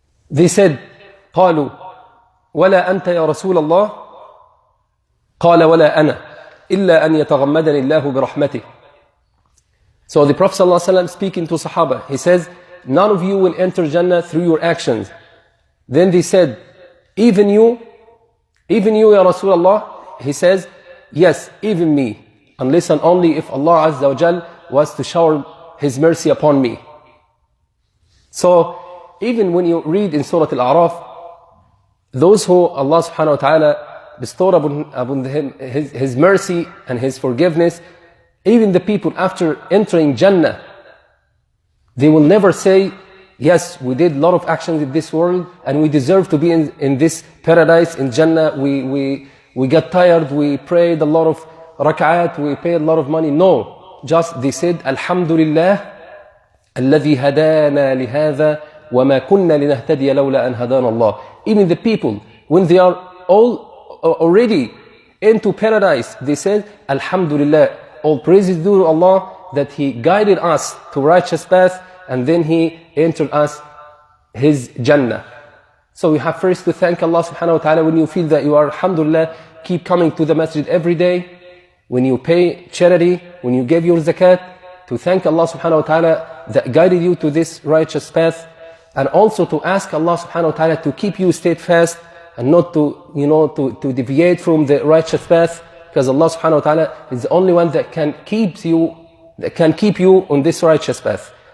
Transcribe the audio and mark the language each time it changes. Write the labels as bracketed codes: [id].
[en] They said, [ar] قالوا ولا أنت يا رسول الله قال ولا أنا إلا أن يتغمدني الله برحمته. [en] So the Prophet ﷺ speaking to Sahaba, he says, none of you will enter Jannah through your actions. Then they said, even you ya Rasulullah? He says, yes, even me, unless and only if Allah Azza wa Jal was to shower His mercy upon me. So even when you read in Surah Al-A'raf, those who Allah subhanahu wa ta'ala bestowed upon him His mercy and His forgiveness, even the people after entering Jannah, they will never say, yes, we did a lot of actions in this world and we deserve to be in this paradise, in Jannah. We got tired, we prayed a lot of rak'at, we paid a lot of money. No, just they said, [ar] Alhamdulillah, الذي هدانا لهذا وما كنا لنهتدي لولا أن هدانا الله. [en] Even the people, when they are all already into paradise, they said, Alhamdulillah, all praises due to Allah that He guided us to righteous path and then He entered us His Jannah. So we have first to thank Allah subhanahu wa ta'ala when you feel that you are, alhamdulillah, keep coming to the masjid every day, when you pay charity, when you give your zakat, to thank Allah subhanahu wa ta'ala that guided you to this righteous path, and also to ask Allah subhanahu wa ta'ala to keep you steadfast and not to deviate from the righteous path, because Allah subhanahu wa ta'ala is the only one that can keep you on this righteous path.